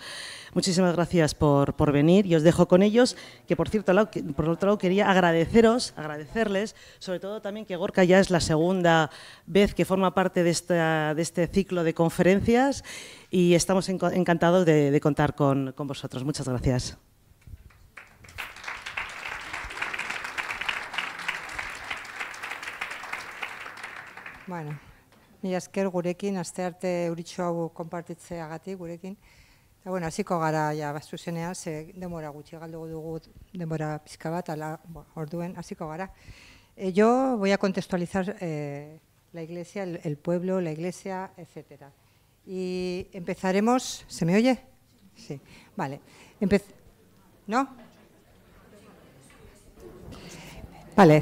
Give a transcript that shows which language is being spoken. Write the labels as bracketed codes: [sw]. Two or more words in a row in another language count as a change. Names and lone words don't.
[es] Muchísimas gracias por venir y os dejo con ellos, que por otro lado quería agradecerles, sobre todo también que Gorka ya es la segunda vez que forma parte de este ciclo de conferencias y estamos encantados de contar con vosotros. Muchas gracias. [eu] Bueno, mila esker gurekin, astearte euritxo hau konpartitzeagatik gurekin. Eta, bueno, hasiko gara ja zuzenean, ze denbora gutxi galdu dugu denbora pizka bat, orduen hasiko gara. [es] Yo voy a contextualizar la iglesia, el pueblo, la iglesia, etcétera. Y empezaremos, ¿se me oye? Sí, vale. ¿No? Vale.